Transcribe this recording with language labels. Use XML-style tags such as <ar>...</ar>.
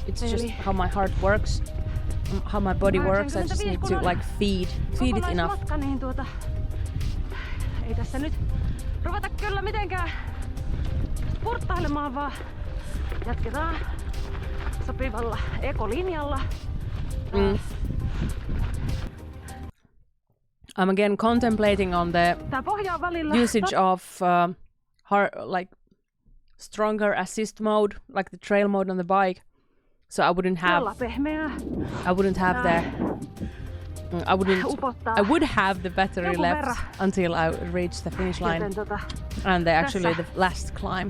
<en>It's just how my heart works, how my body works. I just need to like feed it enough.</en> <fi>Niin ei tässä nyt ruveta kyllä mitenkään spurttailemaan, vaan jatketaan sopivalla ekolinjalla.</fi> <en>I'm again contemplating on the usage of stronger assist mode, like the trail mode on the bike. So I wouldn't have the battery left until I reach the finish line and the last climb.</en>